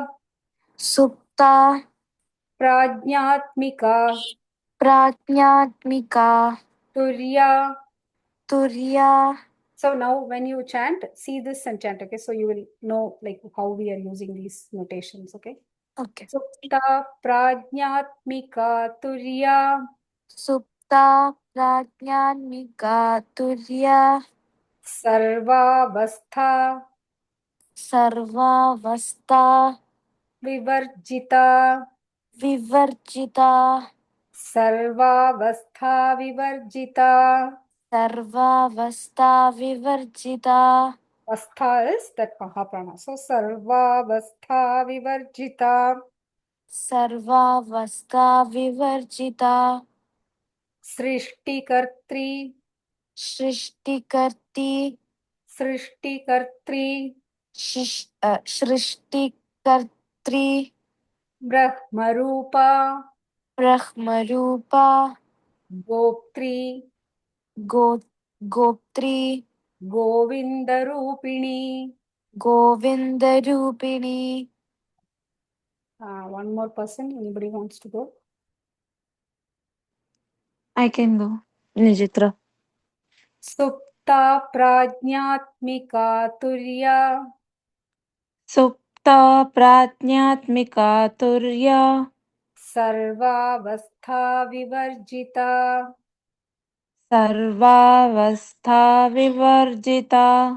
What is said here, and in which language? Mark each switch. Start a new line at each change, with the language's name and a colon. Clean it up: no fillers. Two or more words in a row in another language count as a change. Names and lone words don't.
Sanskrit: Supta Prajnatmika Prajnatmika Turya. Turya.
English: So now when you chant, see this and chant, okay? So you will know like how we are using these notations, okay? Okay.
Sanskrit: सुप्ता प्रज्ञात्मिका तुर्या सुप्ता प्रज्ञात्मिका तुर्या Sarvavastha Sarvavastha Vivarjita Vivarjita सर्वावस्था विवर्जिता. सर्वावस्था विवर्जिता.
English: Astha is that Mahaprana. So
Sanskrit: सर्वावस्था विवर्जिता सर्वावस्था विवर्जिता Srishtikartri Shrishtikarti Srishtikartri Shrishtikartri Brahmarupa Brahmarupa Goptri Goptri Govindarupini. Govindarupini.
English: One more person. Anybody wants to go? I can go. Nijitra.
Sanskrit: सुप्ता प्रज्ञात्मिका तुर्या सुप्ता प्रज्ञात्मिका तुर्या सर्वावस्था विवर्जिता सर्वावस्था विवर्जिता